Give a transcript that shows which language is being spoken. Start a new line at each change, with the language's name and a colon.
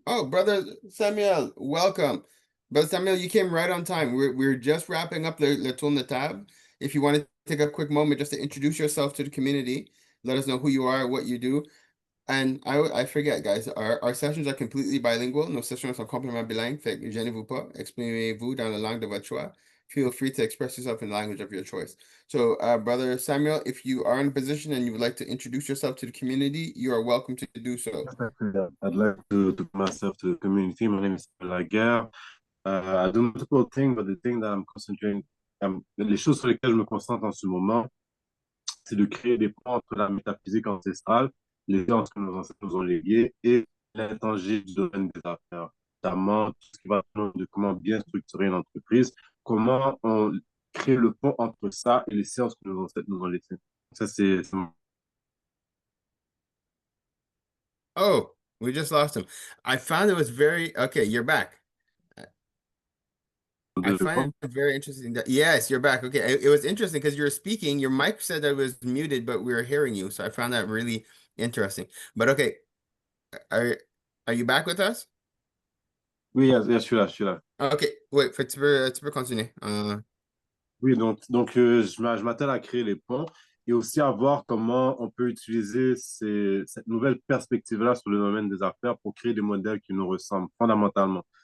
English: Oh, brother Samuel, welcome. Brother Samuel, you came right on time. We're just wrapping up the tour the tab. If you want to take a quick moment just to introduce yourself to the community, let us know who you are, what you do. And I forget, guys, our sessions are completely bilingual.
French: Nos sessions sont complètement bilingues. Fait que gênez-vous pas. Exprimez-vous dans la langue de votre choix.
English: Feel free to express yourself in the language of your choice. So, Brother Samuel, if you are in a position and you would like to introduce yourself to the community, you are welcome to do so. I'd like to put myself to the community. My name is Laguerre. I do multiple things, but the thing that I'm concentrating,
French: les choses sur lesquelles je me concentre en ce moment, c'est de créer des ponts entre la métaphysique ancestrale, les sciences que nos ancêtres nous ont léguées et l'intangible du domaine des affaires, notamment tout ce qui va de comment bien structurer une entreprise, comment on crée le pont entre ça et les sciences que nos ancêtres nous ont laissées. Ça, c'est...
English: Oh, we just lost him. I found it was very okay. You're back. I find it very interesting that yes, you're back. Okay, it was interesting because you were speaking. Your mic said that it was muted, but we were hearing you. So I found that really interesting. But okay, are you back with us?
French: Oui, je suis là. Ok, ouais, tu peux continuer. Oui, donc je m'attelle à créer les ponts et aussi à voir comment on peut utiliser cette nouvelle perspective-là sur le domaine des affaires pour créer des modèles qui nous ressemblent fondamentalement.